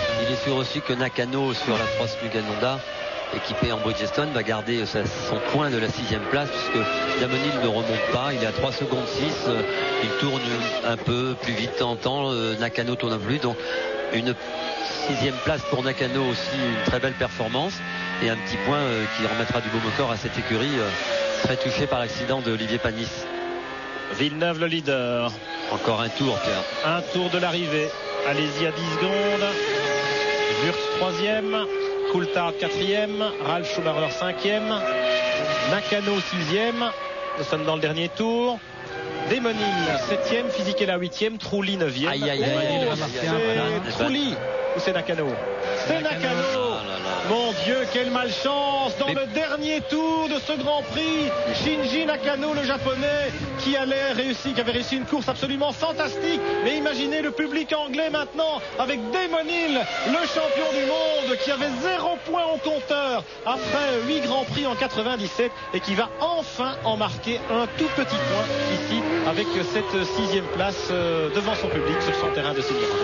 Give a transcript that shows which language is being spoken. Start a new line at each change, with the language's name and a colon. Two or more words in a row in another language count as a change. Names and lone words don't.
French: Il est sûr aussi que Nakano sur la Cross Mugen Honda, équipé en Bridgestone, va garder son point de la 6e place, puisque Damonil ne remonte pas, il est à 3 secondes 6, il tourne un peu plus vite en temps, Nakano tourne un peu plus, donc une 6e place pour Nakano aussi, une très belle performance, et un petit point qui remettra du baume au corps à cette écurie très touchée par l'accident de Olivier Panis. Villeneuve le leader. Encore un tour, Pierre. Un tour de l'arrivée. Allez-y à 10 secondes. Wurz 3e. Coulthard 4e. Ralf Schumacher 5e. Nakano 6e. Nous sommes dans le dernier tour. Demonil 7e. Fisichella 8e. Trulli 9e. Aïe, aïe, aïe. C'est Trulli ou c'est Nakano? C'est Nakano. Mon Dieu, quelle malchance dans le dernier tour de ce Grand Prix. Shinji Nakano, le japonais, qui avait réussi une course absolument fantastique. Mais imaginez le public anglais maintenant avec Damon Hill, le champion du monde, qui avait 0 point au compteur après 8 Grands Prix en 97 et qui va enfin en marquer un tout petit point ici avec cette 6e place devant son public sur son terrain de Silverstone.